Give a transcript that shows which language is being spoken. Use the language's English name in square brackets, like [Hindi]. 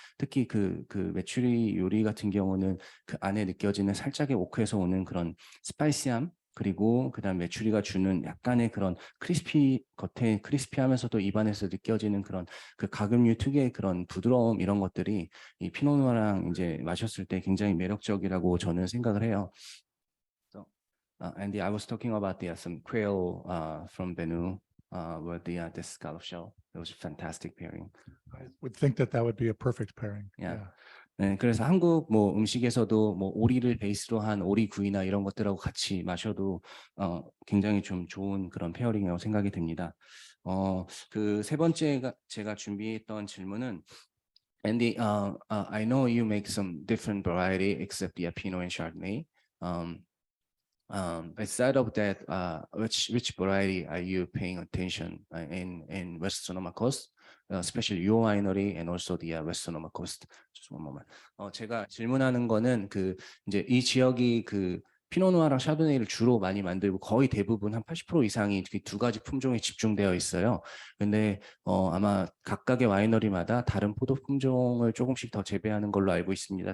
[Korean] 특히 그 메추리 요리 같은 경우는 그 안에 느껴지는 살짝의 오크에서 오는 그런 스파이시함 그리고 그다음 메추리가 주는 약간의 그런 겉에 크리스피하면서도 입안에서 느껴지는 그런 그 가금류 특유의 그런 부드러움 이런 것들이 이 피노누아랑 이제 마셨을 때 굉장히 매력적이라고 저는 생각을 해요. [English] So, Andy, I was talking about some quail from Benue with the scallop shell. It was a fantastic pairing. I would think that would be a perfect pairing. Yeah. [Korean] 네, 그래서 한국 뭐 음식에서도 뭐 오리를 베이스로 한 오리구이나 이런 것들하고 같이 마셔도 굉장히 좀 좋은 그런 페어링이라고 생각이 됩니다. 그 세 번째가 제가 준비했던 질문은 [English] Andy, I know you make some different variety except the Pinot and Chardonnay. Aside of that, which variety are you paying attention in West Sonoma Coast? Especially your winery and also the West Sonoma Coast. Just one moment. [Korean] 제가 질문하는 거는 이제 이 지역이 피노누아랑 샤도네이를 주로 많이 만들고 거의 대부분 한 80% 이상이 두 가지 품종에 집중되어 있어요. 근데 아마 각각의 와이너리마다 다른 포도 품종을 조금씩 더 재배하는 걸로 알고 있습니다.